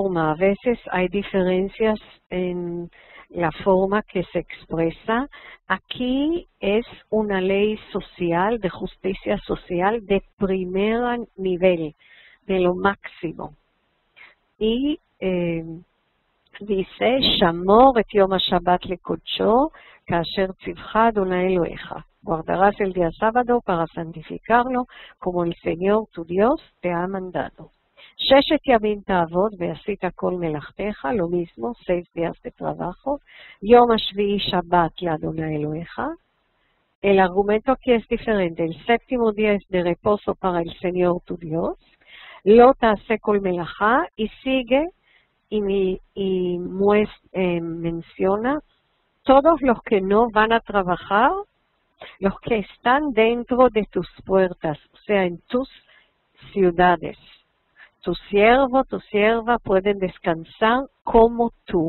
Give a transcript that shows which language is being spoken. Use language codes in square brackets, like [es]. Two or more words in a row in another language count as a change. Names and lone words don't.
[es] A veces hay diferencias en la forma que se expresa. Aquí es una ley social, de justicia social, de primer nivel, de lo máximo. Y dice, [he] שמור את יום השבת לקדשו כאשר צוך אדוני אלהיך. [es] Guardarás el día sábado para santificarlo como el Señor tu Dios te ha mandado. [he] ששת ימים תעבוד ועשית כל מלאכתך, [es] lo mismo, 6 días de trabajo. [he] יום השביעי שבת לאדוני אלוהיך. [es] El argumento aquí es diferente. El séptimo día es de reposo para el Señor tu Dios. [he] לא תעשה כל מלאכה, [es] y sigue y menciona todos los que no van a trabajar, los que están dentro de tus puertas, o sea, en tus ciudades. Tu siervo, tu sierva pueden descansar como tú.